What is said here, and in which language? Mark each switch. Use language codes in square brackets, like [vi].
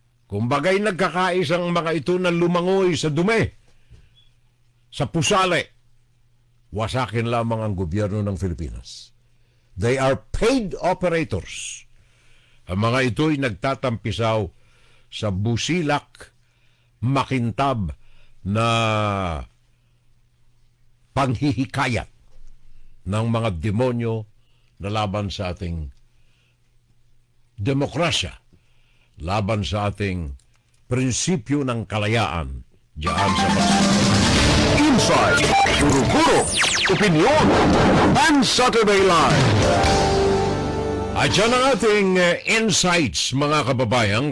[tl] Kumbaga'y nagkakaisang mga ito na lumangoy sa dumi, sa pusale, wasakin lamang ang gobyerno ng Pilipinas. [en] They are paid operators. [tl] Ang mga ito'y nagtatampisaw sa busilak, makintab na panghihikayat ng mga demonyo na laban sa ating demokrasya, laban sa ating prinsipyo ng kalayaan diyan sa bansa. [en] Inside, Guro-Guro, Opinion, and Saturday Live. [tl] At yan ang ating insights, mga kababayan.